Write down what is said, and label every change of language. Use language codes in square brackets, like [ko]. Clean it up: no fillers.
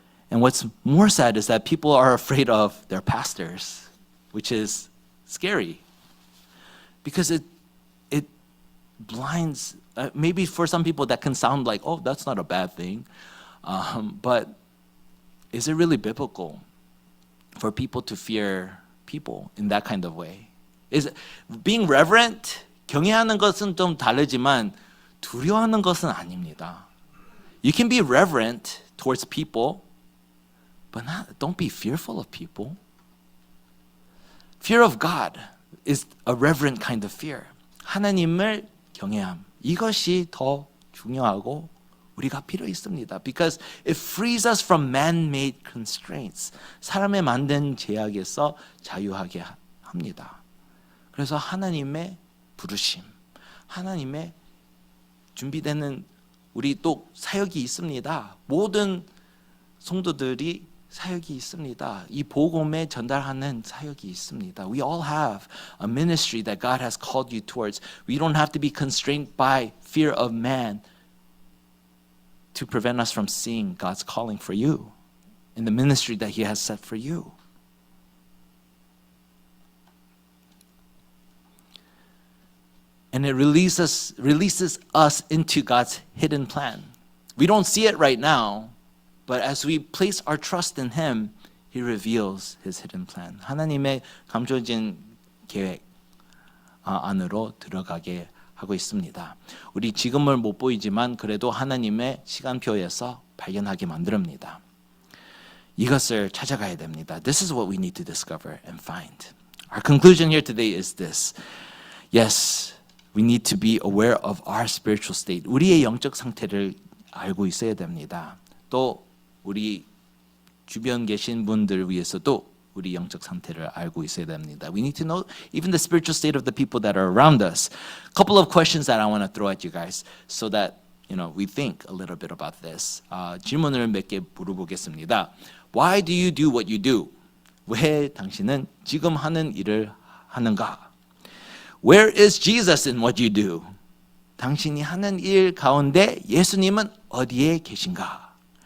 [en] And what's more sad is that people are afraid of their pastors, which is scary. Because it blinds, maybe for some people that can sound like, oh, that's not a bad thing. But is it really biblical for people to fear people in that kind of way? Is being reverent, [ko] 경외하는 것은 좀 다르지만 두려워하는 것은 아닙니다. [en] You can be reverent towards people, but don't be fearful of people. Fear of God is a reverent kind of fear. [ko] 하나님을 경외함. 이것이 더 중요하고 우리가 필요 있습니다. [en] Because it frees us from man-made constraints. [ko] 사람의 만든 제약에서 자유하게 합니다. 그래서 하나님의 부르심, 하나님의 준비되는 우리 또 사역이 있습니다. 모든 성도들이 사역이 있습니다. 이 복음에 전달하는 사역이 있습니다. [en] We all have a ministry that God has called you towards. We don't have to be constrained by fear of man to prevent us from seeing God's calling for you in the ministry that He has set for you. And it releases us into God's hidden plan. We don't see it right now, but as we place our trust in Him, He reveals His hidden plan. [ko] 하나님의 감춰진 계획 안으로 들어가게 하고 있습니다. 우리 지금을 못 보이지만 그래도 하나님의 시간표에서 발견하게 만듭니다. 이것을 찾아가야 됩니다. [en] This is what we need to discover and find. Our conclusion here today is this. Yes, we need to be aware of our spiritual state. [ko] 우리의 영적 상태를 알고 있어야 됩니다. 또 우리 주변 계신 분들 위해서도 우리 영적 상태를 알고 있어야 됩니다. [en] We need to know even the spiritual state of the people that are around us. A couple of questions that I want to throw at you guys so that we think a little bit about this. [ko] 질문을 몇 개 물어보겠습니다. [en] Why do you do what you do? [ko] 왜 당신은 지금 하는 일을 하는가? [en] Where is Jesus in what you do? [ko] 당신이 하는 일 가운데 예수님은 어디에 계신가?